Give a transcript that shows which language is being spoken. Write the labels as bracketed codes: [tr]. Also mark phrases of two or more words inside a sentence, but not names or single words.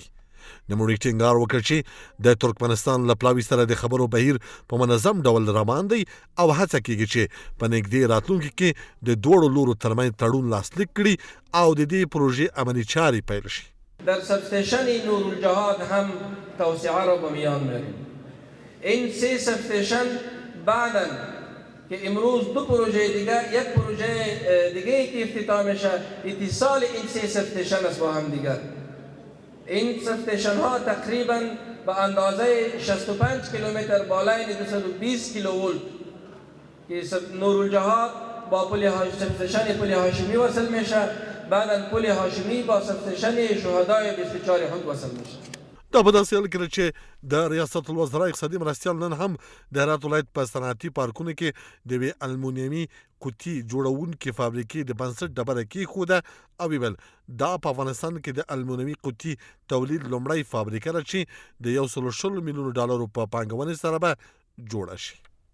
[ps] نوموړي ټینګار وکړ چې د ترکمنستان له پلاوي سره د خبرو بهیر په منظم ډول روان دی او هڅه کېږي چې په نږدې راتلونکي کې د دواړو لورو ترمنځ تړون لاسلیک کړي او د دې پروژې عملي چارې پیل شي. [fa] در سبستیشن نور الجهاد هم توسعه را به میان میاریم. این 3 سبستیشن بعداً که امروز 2 پروژه دیگر یک پروژه دیگه که افتتاح میشه اتصال این 3 سبستیشن است با هم دیگر. این سبستیشن ها تقریباً به اندازه 65 کیلومتر بالای 220 کیلوولت که نور الجهاد با سبستیشن پل هاشمی وصل میشه بعداً پل هاشمی با سبستیشن شهدای 24 خود وصل میشه. [ps] دا په داسې حال کې چې د ریاست الوزرا اقتصادي مرستیال نن هم د هرات ولایت په صنعتي پارکونو کې د یوې المونیمي قوطي جوړونکې فابریکې د بنسټ ډبره کېښوده او ویل دا په افغانستان کې د المونیمي قوطي تولید لومړی فابریکه ده چې د $120 میلیونو په پانګونې سره به جوړه شي.